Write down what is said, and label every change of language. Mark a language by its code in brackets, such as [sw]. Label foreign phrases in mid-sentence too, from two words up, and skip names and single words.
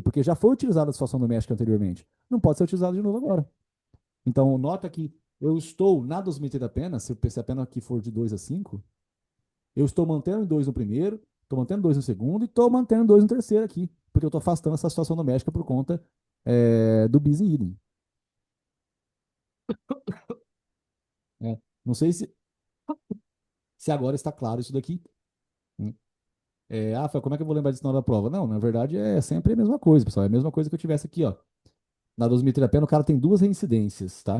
[pt] Porque já foi utilizada a situação doméstica anteriormente. Não pode ser utilizada de novo agora. Então, nota que eu estou na dosimetria da pena, se a pena aqui for de 2 a 5, eu estou mantendo 2 no primeiro, estou mantendo 2 no segundo e estou mantendo 2 no terceiro aqui, porque eu estou afastando essa situação doméstica por conta do [la] bis in idem. [pt] É. Não sei se agora está claro isso daqui. Foi, como é que eu vou lembrar disso na hora da prova? Não, na verdade é sempre a mesma coisa, pessoal. É a mesma coisa que eu tivesse aqui, ó. Na dosimetria pena, o cara tem duas reincidências, tá?